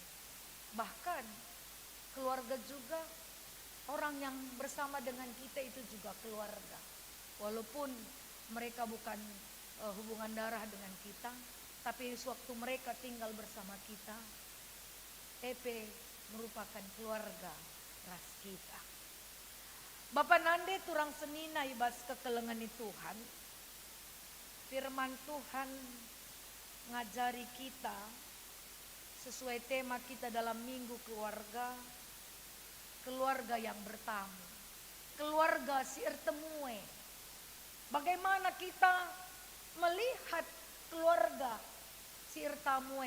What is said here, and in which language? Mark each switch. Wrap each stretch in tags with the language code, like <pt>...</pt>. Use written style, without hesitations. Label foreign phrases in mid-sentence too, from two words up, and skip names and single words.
<id>Bahkan keluarga juga orang yang bersama dengan kita itu juga keluarga. Walaupun mereka bukan hubungan darah dengan kita, tapi sewaktu mereka tinggal bersama kita, merupakan keluarga ras kita.</id> <btx>Bapak nande turang senina ibas kekelengan Tuhan.</btx> <id>Firman Tuhan ngajari kita sesuai tema kita dalam minggu keluarga. Keluarga yang bertamu.</id> <btx>Keluarga si ertemue.</btx> <id>Bagaimana kita melihat</id> <btx>keluarga si ertemue.</btx>